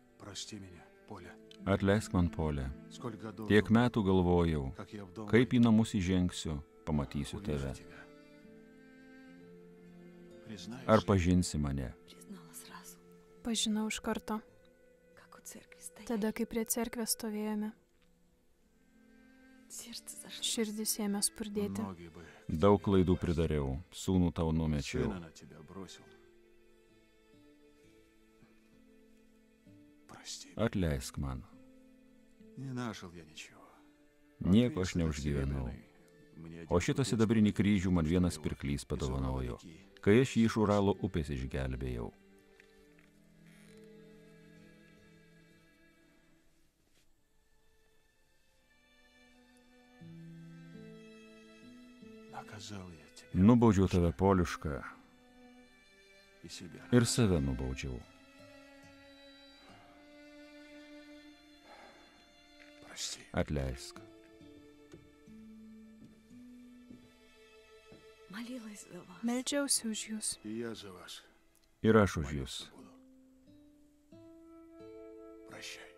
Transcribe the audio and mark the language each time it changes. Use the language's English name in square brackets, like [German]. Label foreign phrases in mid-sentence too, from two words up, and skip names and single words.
[Russian] Прости меня, Поля. [Lithuanian] Atleisk man, Polė. [Russian] Сколько годов, [Lithuanian] Tiek metų galvojau, [Russian] как я в дом [Lithuanian] kaip į namus įžengsiu, pamatysiu [Russian] увижу [Lithuanian] tave. [Russian] тебя. Признаешь [Lithuanian] Ar [Russian] ли, [Lithuanian] pažinsi mane? [Russian] Признала сразу, [Lithuanian] Pažinau iš karto, [Russian] как у церкви стояли. [Lithuanian] tada, kai prie cerkvės stovėjome. [Russian] Сердце зашло. [Lithuanian] Širdis ėmė spurdėti. [Russian] многие бы [Lithuanian] Daug klaidų pridariau, sūnų tau numečiau. [Russian] сына на тебя бросил. Прости, [Lithuanian] Atleisk man. [Russian] не нашел я ничего. [Lithuanian] Nieko aš neužgyvenau. O šitą sidabrinį kryžių man vienas pirklys padovanojo, kai aš jį iš Uralo upės išgelbėjau. [Russian] Наказал я тебя [Lithuanian] Nubaudžiau tave, Polišką, [Russian] и себя. [Lithuanian] ir save nubaudžiau. [Russian] Прости. [Lithuanian] Atleisk. [Russian] Молилась за вас. [Lithuanian] Meldžiausi už jūs. [Russian] И я за вас [Lithuanian] Ir aš už jūs. [Russian] молиться буду. Прощай.